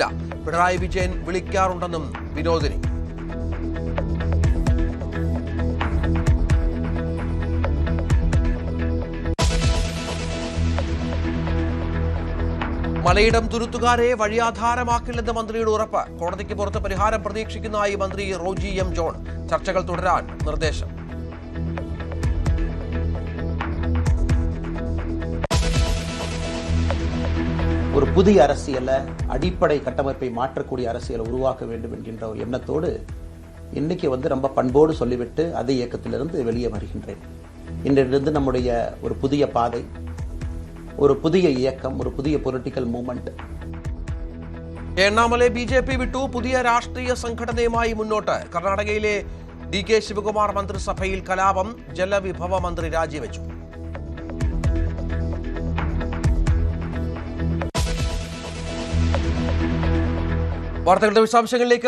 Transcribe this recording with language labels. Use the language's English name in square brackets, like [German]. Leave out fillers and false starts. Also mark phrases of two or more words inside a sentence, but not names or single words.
[Malayalam] പിണറായി വിജയൻ വിളിക്കാറുണ്ടെന്നും വിനോദിനി. മലയിടം തുരുത്തുകാരെ വഴിയാധാരമാക്കില്ലെന്ന് മന്ത്രിയുടെ ഉറപ്പ്. കോടതിക്ക് പുറത്ത് പരിഹാരം പ്രതീക്ഷിക്കുന്നതായി മന്ത്രി റോജി M. ജോൺ. ചർച്ചകൾ തുടരാൻ നിർദ്ദേശം. [Tamil] ஒரு புதிய அரசியலை, அடிப்படை கட்டமைப்பை மாற்றக்கூடிய அரசியலை உருவாக்க வேண்டும் என்கின்ற ஒரு எண்ணத்தோடு இன்னைக்கு ரொம்ப பண்போடு சொல்லிவிட்டு அதே இயக்கத்திலிருந்து வெளியே வருகின்றேன். இன்றிலிருந்து நம்முடைய ஒரு புதிய பாதை, [Malayalam] ഒരു പുതിയ ഇയക്കം, ഒരു പുതിയ [English] political movement. [Malayalam] എണ്ണാമലെ BJP വിട്ടു. പുതിയ രാഷ്ട്രീയ സംഘടനയുമായി മുന്നോട്ട്. കർണാടകയിലെ DK ശിവകുമാർ മന്ത്രിസഭയിൽ കലാപം. ജലവിഭവ മന്ത്രി രാജിവെച്ചു. വാർത്തകളുടെ വിശദാംശങ്ങളിലേക്ക്.